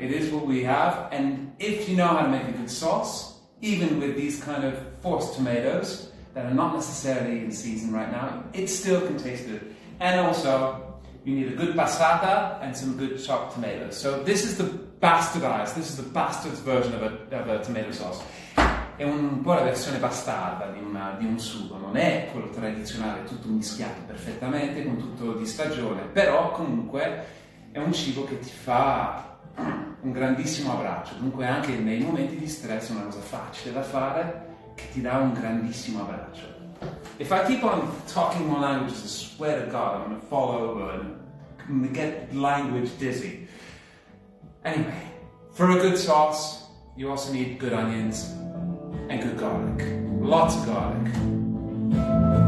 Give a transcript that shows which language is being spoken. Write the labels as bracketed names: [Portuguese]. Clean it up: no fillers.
[English] It is what we have, and if you know how to make a good sauce, even with these kind of forced tomatoes that are not necessarily in season right now, it still can taste good. And also, you need a good passata and some good chopped tomatoes. So this is the bastard's version of a tomato sauce. [Italian] È un po' la versione bastarda di un sugo, non è quello tradizionale tutto mischiato perfettamente con tutto di stagione, però comunque è un cibo che ti fa un grandissimo abbraccio, dunque anche nei momenti di stress è una cosa facile da fare che ti dà un grandissimo abbraccio. [English] If I keep on talking more languages, I swear to God I'm going to fall over and I'm going to get language dizzy. Anyway, for a good sauce, you also need good onions and good garlic. Lots of garlic.